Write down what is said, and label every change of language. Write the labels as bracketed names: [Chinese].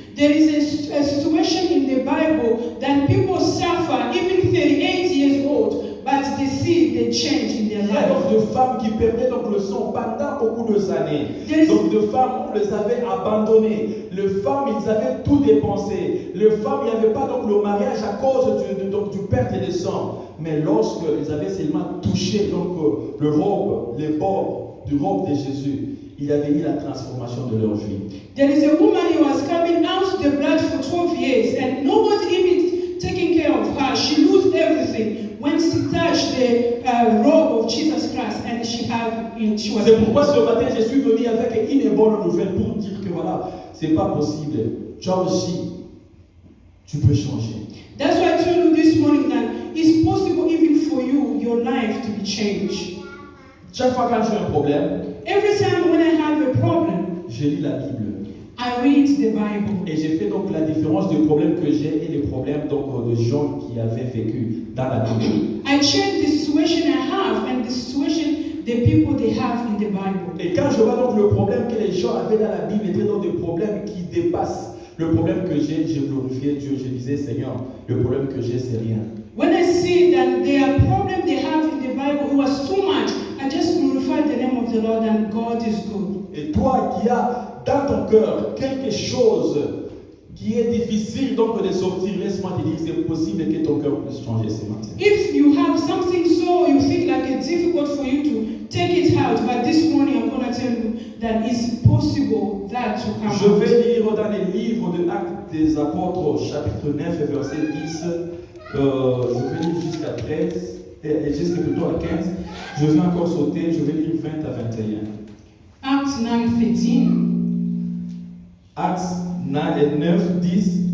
[English] there is a situation in the Bible that people suffer, even 38 years old, but they see the change in their [French] Il y a donc [English] life. [French] de femmes qui perdaient donc le sang pendant beaucoup d'années. [English] There is- [French] Donc de femmes, on les avait abandonnées. Les femmes, ils avaient tout dépensé. Les femmes, il n'y avait pas donc le mariage à cause du perte de sang. Mais lorsqu'ils avaient seulement touché donc le robe, les bords du robe de Jésus, il y avait eu la transformation de leur vie. [English] There is a woman who was coming out the blood for 12 years and nobody even taking care of her. She lost everything when she touched the robe of Jesus Christ and she was. [French] C'est pourquoi ce matin, je suis venu avec une bonne nouvelle pour dire que voilà, c'est pas possible. Toi aussi, tu peux changer. [English] That's why I told you this morning that it's possible even for you, your life to be changed. [French] Chaque fois quand j'ai un problème, [English] Every time when I have a problem, [French] je lis la Bible. [English] I read the Bible. [French] Et j'ai fait donc la différence des problèmes que j'ai et les problèmes donc de gens qui avaient vécu dans la Bible. [English] I check the situation I have and the situation the people they have in the Bible. [French] Et quand je vois donc le problème que les gens avaient dans la Bible étaient donc des problèmes qui dépassent le problème que j'ai glorifié Dieu. Je disais, Seigneur, le problème que j'ai, c'est rien. [English] When I see that their problem they have in the Bible it was too much, I just glorify the name of the Lord and God is good. [French] Et toi qui as dans ton cœur quelque chose qui est difficile donc de sortir, laisse-moi te dire, c'est possible que ton cœur puisse changer ce matin. [English] If you have something so you think like it's difficult for you to take it out, but this morning I'm going to tell you that it's possible that to come [French] Je [English] out. [French] vais lire dans les livres de Actes des Apôtres, chapitre 9 et verset 10. Je vais lire jusqu'à 13, et jusqu'à plutôt à 15. Je vais encore sauter, je vais lire 20 à 21. [English] Acts 9:13, [French] Actes 9, 10.